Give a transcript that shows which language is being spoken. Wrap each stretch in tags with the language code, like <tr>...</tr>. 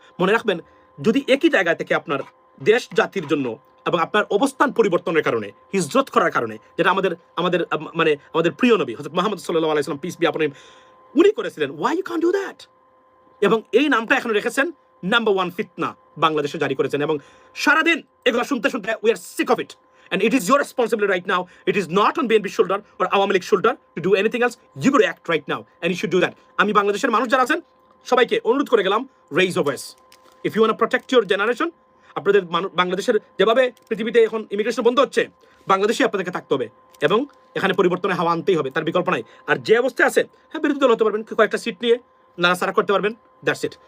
<bn>মনে রাখবেন, যদি একই জায়গা থেকে আপনার দেশ জাতির জন্য এবং আপনার অবস্থান পরিবর্তনের কারণে, হিজরত করার কারণে, যেটা আমাদের প্রিয় নবী হযরত মুহাম্মদ সাল্লাল্লাহু আলাইহি ওয়াসাল্লাম,</bn> <en>peace be upon him,</en> <bn>উনি করেছিলেন,</bn> <en>Why you can do that?</en> <bn>এবং এই নামটা এখন রেখেছেন নাম্বার 1 ফিতনা বাংলাদেশে জারি করেছেন। এবং সারাদিন এগুলো শুনতে শুনতে</bn> <en>We are sick of it, and it is your responsibility right now. It is not on BNP shoulder or Awami League shoulder to do anything else. You got to act right now, and you should do that.</en> <bn>আমি বাংলাদেশের মানুষ যারা আছেন সবাইকে অনুরোধ করে গেলাম,</bn> <en>raise your voice. If you want to protect your generation,</en> <bn>আপনাদের বাংলাদেশের যেভাবে পৃথিবীতে এখন ইমিগ্রেশন বন্ধ হচ্ছে, বাংলাদেশে আপনাদেরকে থাকতে হবে এবং এখানে পরিবর্তনের হাওয়া আনতেই হবে, তার বিকল্প নাই। আর যে অবস্থায় আছে, হ্যাঁ, বিরোধী দল হতে পারবেন, কয়েকটা সিট নিয়ে নাড়াচাড়া করতে পারবেন,</bn> <en>That's it.</en>